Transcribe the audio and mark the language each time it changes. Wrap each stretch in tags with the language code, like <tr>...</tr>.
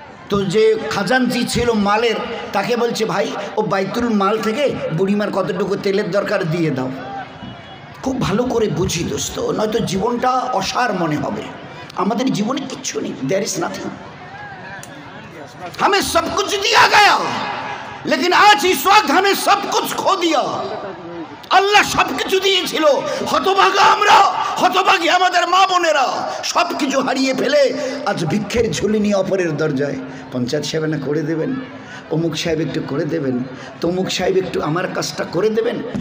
<bn>তো যে খাজানচি ছিল মালের, তাকে বলছে, ভাই ও বাইতুল মাল থেকে বুড়িমার কতটুকু তেলের দরকার দিয়ে দাও। খুব ভালো করে বুঝি দোস্ত, নয়তো জীবনটা অসার মনে হবে। আমাদের জীবনে কিচ্ছু নেই,</bn> <en>There is nothing.</en> <hi>हमें सब कुछ दिया गया, लेकिन आज इस वक्त हमें सब कुछ खो दिया।</hi> <bn>আল্লাহ সবকিছু দিয়েছিল, হতভাগা আমরা, হতভাগী আমাদের মা বোনেরা, সবকিছু হারিয়ে ফেলে আজ ভিক্ষের ঝুলি নিয়ে অপরের দরজায় পঞ্চায়েত সাহেব না করে দেবেন, অমুক সাহেব একটু করে দেবেন, তমুক সাহেব একটু আমার কাজটা করে দেবেন।</bn>